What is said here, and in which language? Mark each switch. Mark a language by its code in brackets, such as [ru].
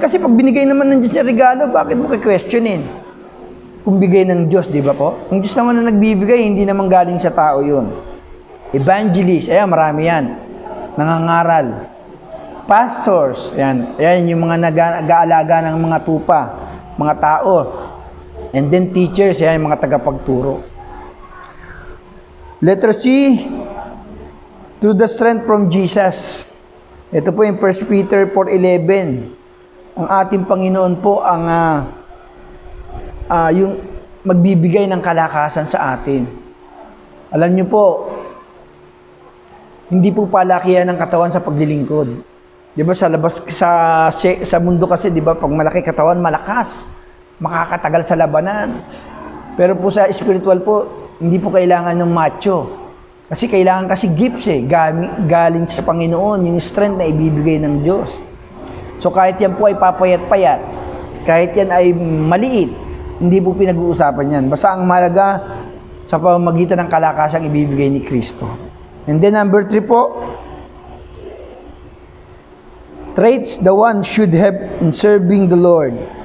[tl] Kasi pag binigay naman ng Diyos yung regalo, bakit mo questionin? Kung bigay ng Diyos, di ba po? Ang Diyos naman na nagbibigay, hindi naman galing sa tao yun. Evangelist, ayan, marami yan. Nangangaral. Pastors, ayan, yung mga nag-aalaga ng mga tupa, mga tao. And then teachers, ayan, yung mga tagapagturo. [en] Letter C, to the strength from Jesus. [tl] Ito po yung 1 Peter 4:11. Ang ating Panginoon po ang yung magbibigay ng kalakasan sa atin. Alam niyo po, hindi po palakihan ng katawan sa paglilingkod. 'Di ba sa labas sa mundo kasi 'di ba pag malaki katawan malakas, makakatagal sa labanan. Pero po sa spiritual po, hindi po kailangan ng macho. Kasi kailangan kasi gifts galing sa Panginoon, yung strength na ibibigay ng Diyos. So kahit yan po ay papayat-payat, kahit yan ay maliit, hindi po pinag-uusapan yan. Basta ang mahalaga sa pamamagitan ng kalakasang ibibigay ni Kristo. [en] And then number 3 po, traits the one should have in serving the Lord.